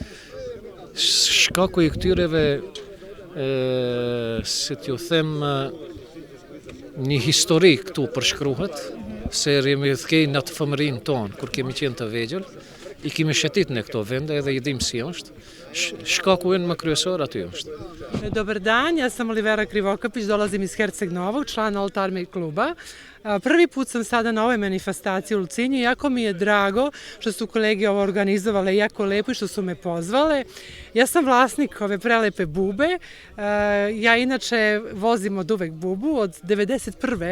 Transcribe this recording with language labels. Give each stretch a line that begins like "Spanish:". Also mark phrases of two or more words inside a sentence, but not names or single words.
Albanian: Shkaku i këtyreve, si t'ju them, një histori këtu përshkruhet, se jemi thkej në të fëmërinë tonë, kur kemi qenë të vegjël, i kemi shetit në këto vende edhe i dim si është, shkaku më kryesor aty është.
Serbian: Dobar dan, ja sam Olivera Krivokapić, dolazim iz Herceg Novog, član Old Army kluba. Prvi put sam sada na ovoj manifestaciji u Ulcinju, jako mi je drago što su kolege ovo organizovale, jako lepo i što su me pozvale. Ja sam vlasnik ove prelepe bube, ja inače vozim od uvek bubu, od 91.